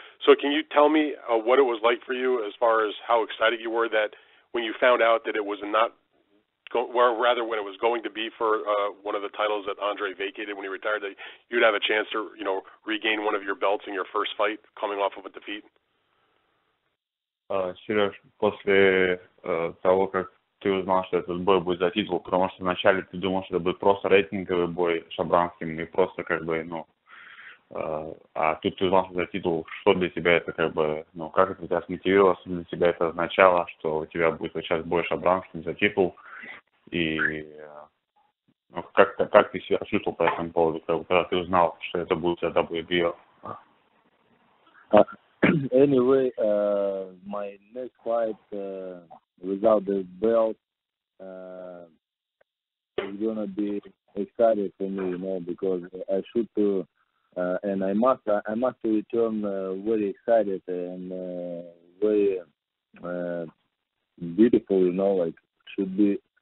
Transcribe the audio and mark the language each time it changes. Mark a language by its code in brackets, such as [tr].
[en] So can you tell me what it was like for you as far as how excited you were that when you found out that it was not when it was going to be for one of the titles that Andre vacated when he retired, that you'd have a chance to, regain one of your belts in your first fight coming off of a defeat? [ru] Сереж, после того, как ты узнал, что этот бой будет за титул, потому что вначале ты думал, что это будет просто рейтинговый бой с Шабранским и просто а тут ты узнал, что за титул, что для тебя это как это тебя смотивировало, что для тебя это означало, что у тебя будет сейчас бой с Шабранским за титул, и как ты себя чувствовал по этому поводу, когда ты узнал, что это будет за WBO? [en] Anyway, my next fight without the belt is gonna be exciting for me, because I should to, and I must return very excited and very beautiful, should be.